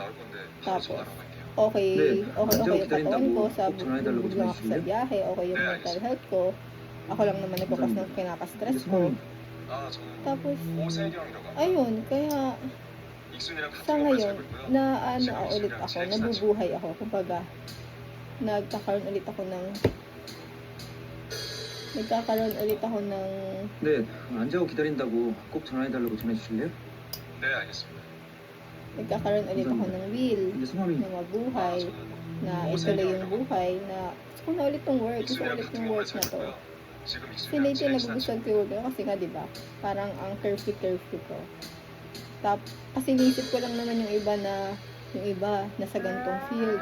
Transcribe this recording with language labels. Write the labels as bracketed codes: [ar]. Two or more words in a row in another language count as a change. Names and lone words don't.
[tl] Tapos, okay yung katawan ko, bubog lang ako sa biyahe, okay yung [en] mental health [tl] ko. Ako lang naman nagbukas ng pinaka-stress ko. Tapos, ayun, kaya sa ngayon, ulit ako, nabubuhay ako. Kumbaga, nagkakaroon ulit ako ng [ko] 네, 안 자고 기다린다고 꼭 전화해달라고 전해주실래요? 네, 알겠습니다. [tl] nagkakaroon ulit ako ng will [ko] 근데 성함이 [tl] na mabuhay, na ituloy yung buhay, na gusto na ulit yung work, gusto ulit yung work na to. Kasi lately nagugustuhan ko yung work kasi nga diba, parang ang curfew ko. Kasi inisip ko lang naman yung iba nasa gantong field.